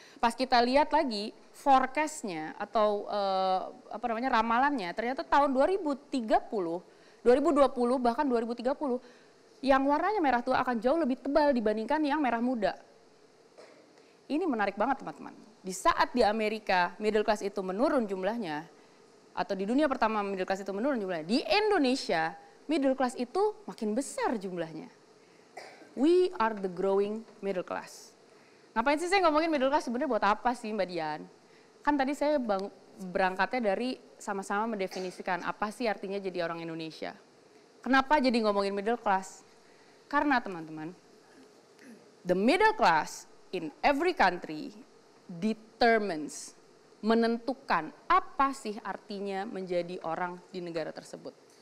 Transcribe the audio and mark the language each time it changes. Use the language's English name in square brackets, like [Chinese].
[Indonesian] Pas kita lihat lagi forecast-nya atau ramalannya, ternyata tahun 2030, 2020 bahkan 2030, yang warnanya merah tua akan jauh lebih tebal dibandingkan yang merah muda. Ini menarik banget teman-teman. Di saat di Amerika middle class itu menurun jumlahnya, atau di dunia pertama middle class itu menurun jumlahnya, di Indonesia middle class itu makin besar jumlahnya. [English] We are the growing middle class. [Indonesian] Ngapain sih saya ngomongin middle class sebenarnya buat apa sih Mbak Dian? Kan tadi saya berangkatnya dari sama-sama mendefinisikan apa sih artinya jadi orang Indonesia. Kenapa jadi ngomongin middle class? Karena teman-teman, [English] the middle class in every country determines, [Indonesian] menentukan apa sih artinya menjadi orang di negara tersebut.